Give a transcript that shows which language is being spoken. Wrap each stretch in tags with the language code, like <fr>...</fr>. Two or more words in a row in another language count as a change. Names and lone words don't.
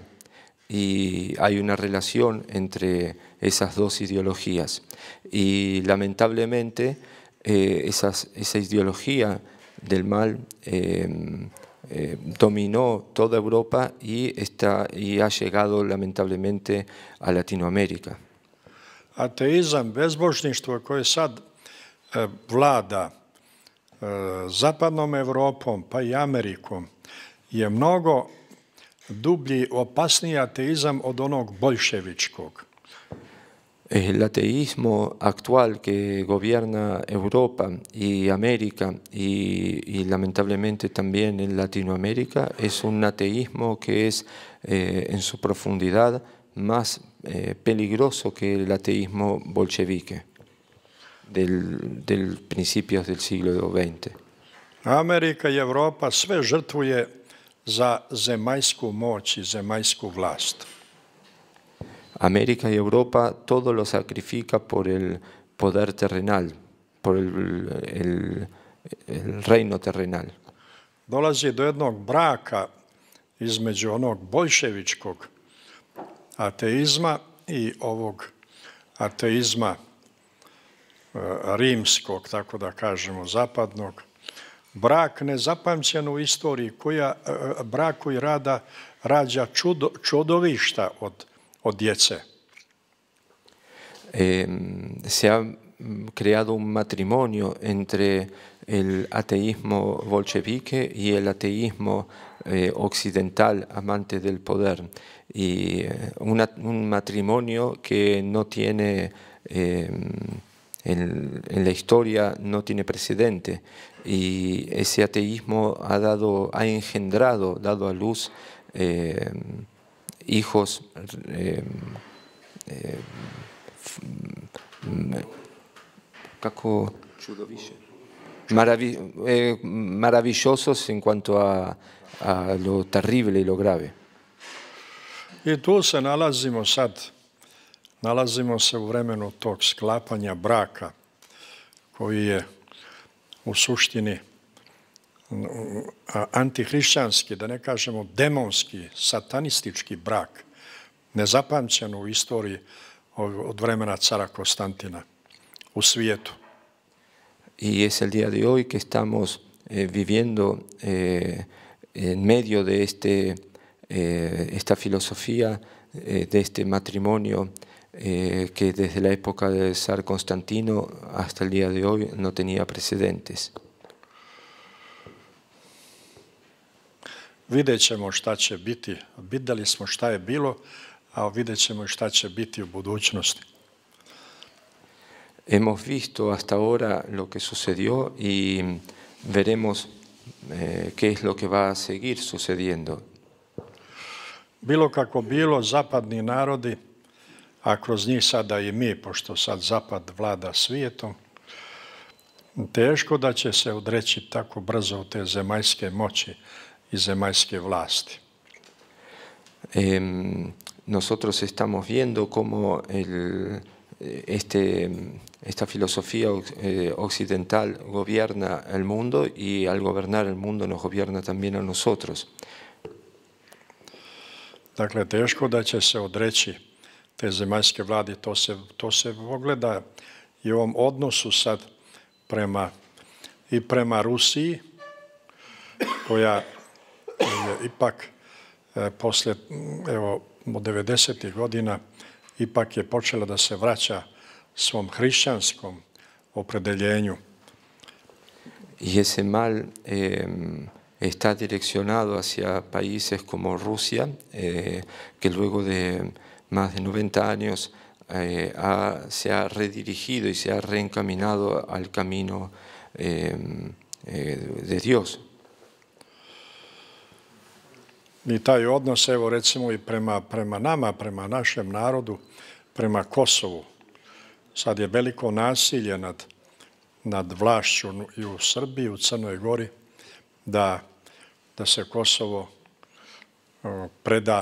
<es>Y hay una relación entre esas dos ideologías. Y lamentablemente esa ideología del mal dominó toda Europa y ha llegado lamentablemente a Latinoamérica.</es> <sr>Ateizam, bezbožništvo koje sad vlada zapadnom Evropom pa i Amerikom je mnogo dublji, opasniji ateizam od onog boljševičkog.</sr> <es>El ateísmo actual que gobierna Europa y América y lamentablemente también en Latinoamérica es un ateísmo que es en su profundidad más peligroso que el ateísmo bolchevique del principios del siglo XX.</es> <sr>Amerika i Evropa sve žrtvuje za zemaljsku moć i zemaljsku vlast.</sr> <es>América y Europa todo lo sacrifica por el poder terrenal, por el reino terrenal.</es> <sr>Dolazi do jednog braka između onog boljševičkog ateizma i ovog ateizma rimskog, tako da kažemo, zapadnog. Brak nezapamćen u istoriji, brak koji rađa čudovišta od djece.</sr> <es>Se ha creado un matrimonio entre el ateísmo bolchevique y el ateísmo occidental amante del poder, y un matrimonio que no tiene en la historia no tiene precedente, y ese ateísmo ha engendrado, dado a luz hijos maravillosos en cuanto a lo terrible y lo grave.</es> <sr>I tu se nalazimo se u vremenu tog sklapanja braka, koji je u suštini antihrišćanski, da ne kažemo demonski, satanistički brak, nezapamćen u istoriji od vremena cara Konstantina u svijetu.</sr> <es>Y es el día de hoy que estamos viviendo en medio de esta filosofía, de este matrimonio que desde la época del zar Constantino hasta el día de hoy no tenía precedentes.</es> <sr>Vidjet ćemo šta će biti. Vidjeli smo šta je bilo, a vidjet ćemo i šta će biti u budućnosti.</sr> <es>Hemos visto hasta ahora lo que sucedió y veremos qué es lo que va a seguir sucediendo.</es> <sr>Bilo kako bilo, zapadni narodi, a kroz njih sada i mi, pošto sad zapad vlada svijetom, teško da će se odreći tako brzo te zemaljske moći i zemaljske vlasti.</sr> <es>Nosotros estamos viendo cómo esta filosofía occidental gobierna el mundo, y al gobernar el mundo nos gobierna también a nosotros.</es> <sr>Dakle, teško da će se odreći te zemaljske vlade. To se ogleda i u ovom odnosu sad prema Rusiji, koja je ipak posle, evo, od 90. godina ipak je počela da se vraća svom hrišćanskom opredeljenju.</sr> <es>Y ese mal está direccionado hacia países como Rusia, que luego de más de 90 años se ha redirigido y se ha reencaminado al camino de Dios.</es> <sr>I taj odnos, evo recimo i prema nama, prema našem narodu, prema Kosovu. Sad je veliko nasilje nad vlašću i u Srbiji, i u Crnoj Gori, da se Kosovo preda.</sr>